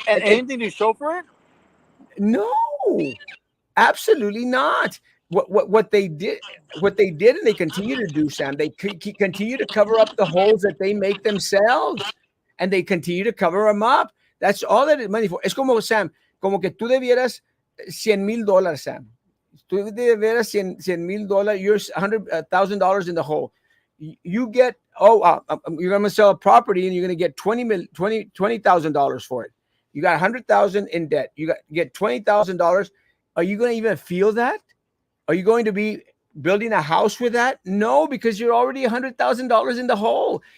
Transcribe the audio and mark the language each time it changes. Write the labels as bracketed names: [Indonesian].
[English] And anything to show for it? No, absolutely not. What they did, and they continue to do, Sam. They continue to cover up the holes that they make themselves, and they continue to cover them up. That's all that is money for. [Spanish] Es como, Sam, como que tú debieras $100,000, Sam. Tú debieras $100,000. [English] You're $100,000 in the hole. You get you're gonna sell a property and you're gonna get $20,000 for it. You got $100,000 in debt. You get $20,000. Are you going to even feel that? Are you going to be building a house with that? No, because you're already $100,000 in the hole.